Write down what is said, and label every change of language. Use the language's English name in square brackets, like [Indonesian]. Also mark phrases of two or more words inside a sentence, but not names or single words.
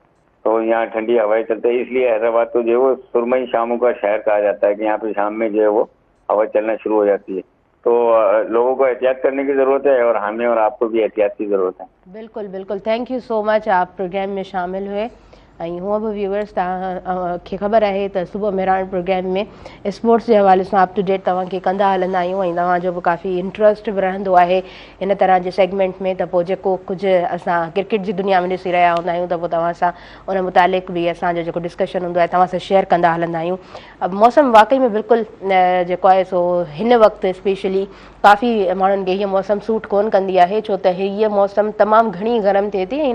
[Urdu] تو یہاں ٹھنڈی ہوائیں چلتی ہے، اس لیے حیدرآباد کو جو ہے وہ سرمئی شاموں کا شہر کہا جاتا ہے کہ یہاں پہ شام میں جو ہے وہ ہوا چلنا شروع ہو جاتی ہے. تو لوگوں کو احتیاط کرنے کی ضرورت ہے اور ہمیں اور آپ کو بھی احتیاط کی ضرورت ہے. بالکل بالکل, [English] thank you so much, [Urdu] آپ پروگرام میں شامل ہوئے. [Sindhi] हूँ भी व्यूअर्स तव्हांखे ख़बर है तो सुबह मेहरान प्रोग्राम में [Urdu] اسپورٹس کے حوالے سے [English] up to date [Sindhi] तव्हांखे कंदा हलंदा आहियूं ऐं तव्हांजो भी काफ़ी इंट्रस्ट भी रहंदो आहे [Urdu] ان طرح کے سیگمنٹ میں. [Sindhi] तो पोइ जेको कुझु असां [Urdu] کرکٹ کی دنیا میں [Sindhi] ॾिसी रहिया हूंदा आहियूं त पोइ तव्हां सां उन मुतालिक़ भी असांजो जेको डिस्कशन हूंदो आहे तव्हां सां शेयर कंदा हलंदा आहियूं। अब मौसम वाकई में बिल्कुलु जेको आहे सो हिन वक़्तु स्पेशली काफ़ी माण्हुनि खे हीअ मौसम सूट कोन कंदी आहे, छो त हीअ मौसम तमामु घणी गरम थिए थी।